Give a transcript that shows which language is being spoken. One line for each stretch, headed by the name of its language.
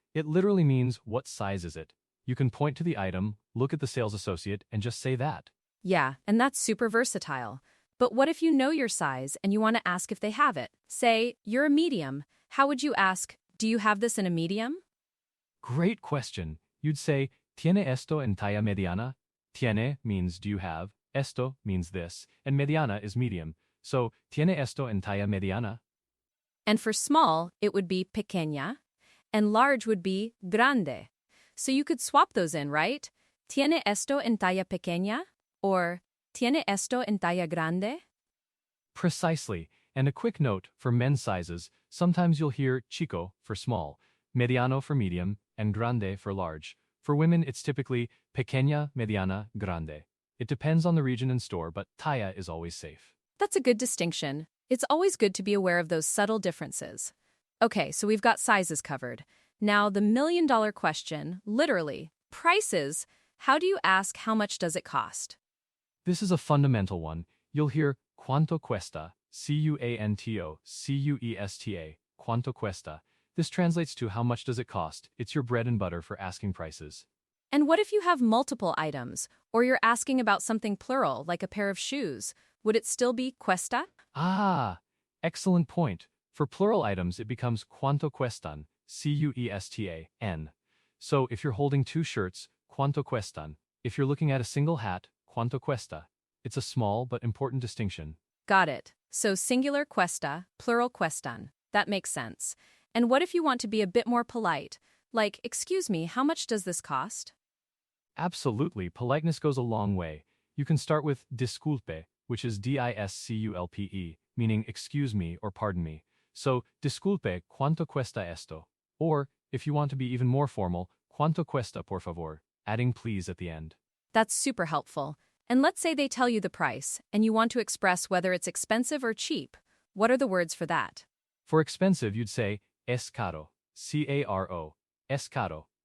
English: It literally means what size is it? You can point to the item, look at the sales associate, and just say that. Yeah, and that's super versatile. But what if you know your size and you want to ask if they have it? Say, you're a medium. How would you ask, do you have this in a medium? Great question. You'd say,
Spanish: ¿Tiene esto en talla mediana?
English: Tiene means do you have, esto means this, and mediana is medium.
Spanish: So, ¿Tiene esto en talla mediana?
English: And for small, it would be pequeña, and large would be grande. So you could swap those in, right?
Spanish: ¿Tiene esto en talla pequeña? Or ¿Tiene esto en talla grande?
English: Precisely. And a quick note, for men's sizes, sometimes you'll hear chico for small, mediano for medium, and grande for large. For women, it's typically pequeña, mediana, grande. It depends on the region and store, but talla is always safe. That's a good distinction. It's always good to be aware of those subtle differences. Okay, so we've got sizes covered. Now, the million-dollar question, literally, prices. How do you ask how much does it cost? This is a fundamental one. You'll hear
Spanish: cuánto cuesta, cuanto cuesta, cuánto cuesta.
English: This translates to how much does it cost. It's your bread and butter for asking prices. And what if you have multiple items, or you're asking about something plural, like a pair of shoes? Would it still be cuesta? Ah, excellent point. For plural items, it becomes
Spanish: cuánto cuestan,
English: cuestan. So if you're holding two shirts,
Spanish: cuánto cuestan.
English: If you're looking at a single hat,
Spanish: cuánto cuesta.
English: It's a small but important distinction. Got it. So singular cuesta, plural cuestan. That makes sense. And what if you want to be a bit more polite? Like, excuse me, how much does this cost? Absolutely, politeness goes a long way. You can start with disculpe, which is disculpe, meaning excuse me or pardon me.
Spanish: So, disculpe, ¿cuánto cuesta esto?
English: Or, if you want to be even more formal,
Spanish: ¿cuánto cuesta por favor?
English: Adding please at the end. That's super helpful. And let's say they tell you the price, and you want to express whether it's expensive or cheap. What are the words for that? For expensive, you'd say
Spanish: es caro, caro, es caro.